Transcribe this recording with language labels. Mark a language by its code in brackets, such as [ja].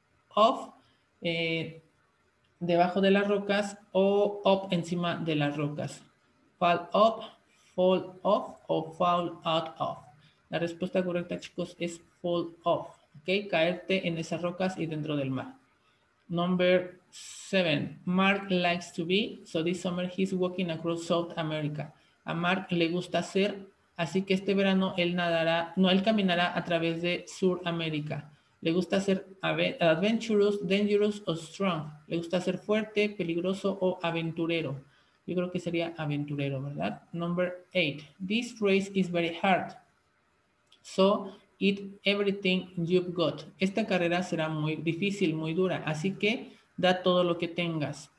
[es] Of, debajo de las rocas, o up, encima de las rocas. [en] Fall up, fall off o fall out of. [es] La respuesta correcta, chicos, es [en] fall off. [es] ¿Ok? Caerte en esas rocas y dentro del mar. [en] Number 7. Mark likes to be, so this summer he's walking across South America. [es] A Mark le gusta hacer, así que este verano él él caminará a través de Suramérica. Le gusta ser adventurous, dangerous o strong. Le gusta ser fuerte, peligroso o aventurero. Yo creo que sería aventurero, ¿verdad? [en] Number 8. This race is very hard. So, eat everything you've got. [es] Esta carrera será muy difícil, muy dura, así que da todo lo que tengas.